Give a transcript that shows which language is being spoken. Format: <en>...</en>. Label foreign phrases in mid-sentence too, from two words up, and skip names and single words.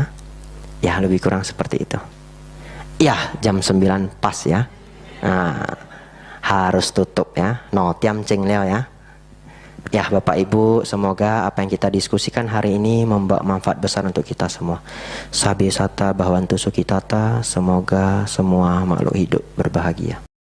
<id>Ya lebih kurang seperti itu. Ya jam 9 pas ya. Nah, harus tutup ya.</id> <nan>No tiam cing leo ya.</nan> <id>Ya Bapak Ibu, semoga apa yang kita diskusikan hari ini membawa manfaat besar untuk kita semua.</id> <pi>Sabi sata bahwantu sukitata,</pi> <id>semoga semua makhluk hidup berbahagia.</id>